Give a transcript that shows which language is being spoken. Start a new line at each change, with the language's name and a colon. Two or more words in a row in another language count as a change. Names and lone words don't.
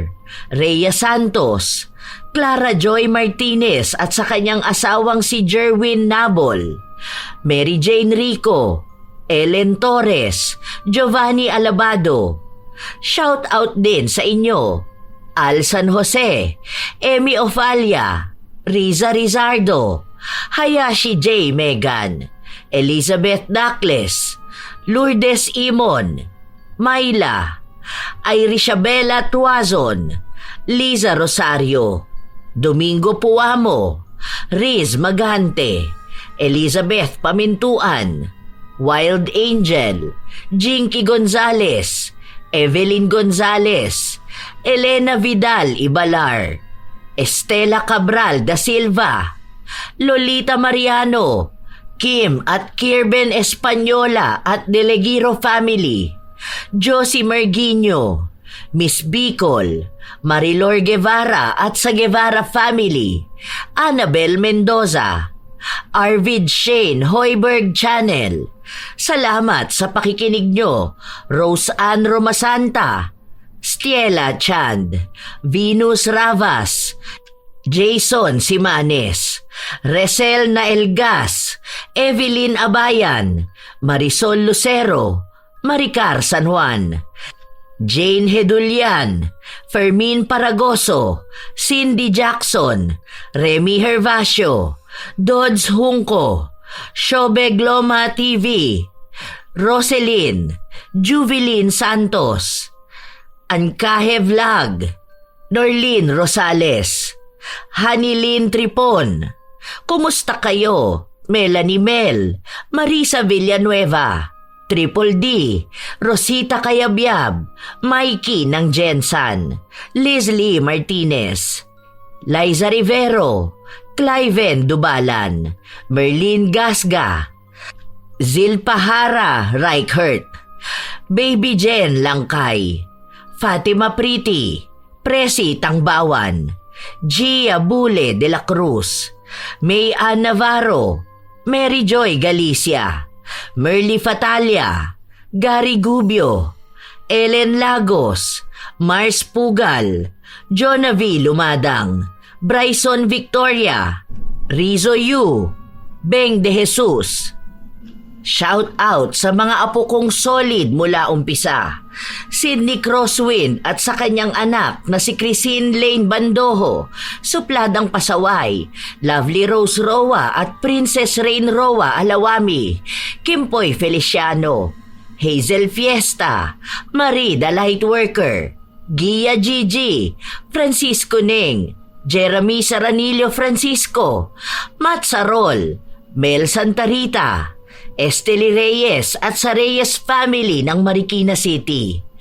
Filipino: Rhea Santos, Clara Joy Martinez at sa kanyang asawang si Jerwin Nabol, Mary Jane Rico, Ellen Torres, Giovanni Alabado.
English: Shout out
Filipino: din sa inyo, Al San Jose, Emmy Ofalia, Riza Rizardo, Hayashi J. Megan, Elizabeth Dacles, Lourdes Imon, Myla, Irisabela Tuazon, Liza Rosario, Domingo Puamo, Riz Magante, Elizabeth Pamintuan, Wild Angel, Jinky Gonzales, Evelyn Gonzales, Elena Vidal Ibalar, Estela Cabral da Silva, Lolita Mariano, Kim at Kirben Española at Delegiro family, Josie Merguinho, Miss Bicol, Marilor Guevara at sa Guevara family, Annabel Mendoza, Arvid Shane Hoiberg Channel. Salamat sa pakikinig nyo, Rose Ann Romasanta, Stiela Chand, Venus Ravas, Jason Simanes, Resel Naelgas, Evelyn Abayan, Marisol Lucero, Maricar San Juan, Jane Hedulian, Fermin Paragoso, Cindy Jackson, Remy Hervasio, Dodds Hunco, Shobeg Loma TV, Roselyn, Juvelyn Santos, Ankahe Vlog, Norlene Rosales, Hanilyn Tripon. Kumusta kayo? Melanie Mel, Marisa Villanueva, Triple D, Rosita Kayabyab, Mikey ng Jensan, Leslie Martinez, Liza Rivero, Cliven Dubalan, Merlin Gasga, Zilpahara Reichert, Baby Jen Langkay, Fatima Priti, Presi Tangbawan, Gia Bule de la Cruz, May Ann Navarro, Mary Joy Galicia, Merly Fatalia, Gary Gubio, Ellen Lagos, Mars Pugal, Jonavi Lumadang, Bryson Victoria, Rizo Yu, Beng de Jesus.
English: Shout out
Filipino: sa mga apo kong solid mula umpisa. Sidney Crosswind at sa kanyang anak na si Christine Lane Bandoho, Supladang Pasaway, Lovely Rose Roa at Princess Rain Roa Alawami, Kimpoy Feliciano, Hazel Fiesta, Marie the Lightworker, Gia Gigi, Francisco Ning, Jeremy Saranillo Francisco, Matt Sarol, Mel Santarita, Esteli Reyes at sa Reyes family ng Marikina City,